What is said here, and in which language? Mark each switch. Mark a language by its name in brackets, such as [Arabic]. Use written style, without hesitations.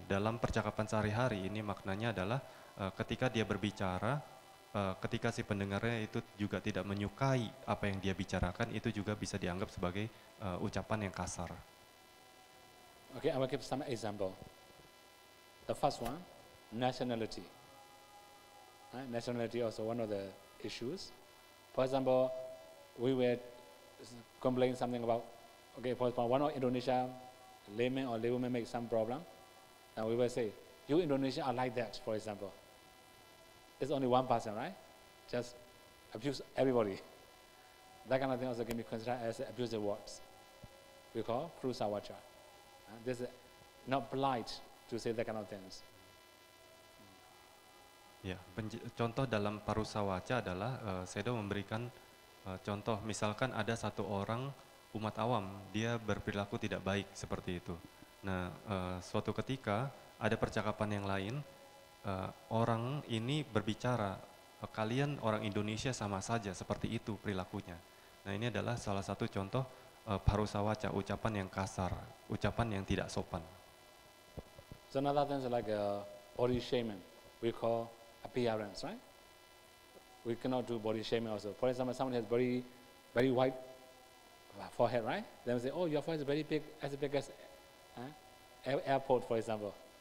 [Indonesian] Dalam percakapan sehari-hari ini maknanya adalah ketika dia berbicara, ketika si pendengarnya itu juga tidak menyukai apa yang dia bicarakan, itu juga bisa dianggap sebagai ucapan yang kasar. [English] Okay, I will give some example. The first one, nationality. Nationality also one of the issues. For example, we were complaining something about, okay, for example, one of Indonesia layman or laywoman make some problem, and we will say, you Indonesia are like that, for example. It's only one person, right? Just abuse everybody. That kind of thing also can be considered as abusive words. We call Prusawacha. This is not polite to say that kind of things. [Indonesian] Ya, contoh dalam parusawaca adalah Sedo memberikan contoh, misalkan ada satu orang umat awam, dia berperilaku tidak baik seperti itu. Nah, suatu ketika ada percakapan yang lain, orang ini berbicara, kalian orang Indonesia sama saja seperti itu perilakunya. Nah, ini adalah salah satu contoh parusawaca, ucapan yang kasar, ucapan yang tidak sopan. [English] So another thing is like body shaming. We call appearance, right? We cannot do body shaming also. For example, someone has very white forehead, right? Then we say, oh, your forehead is very big, as big as airport, for example.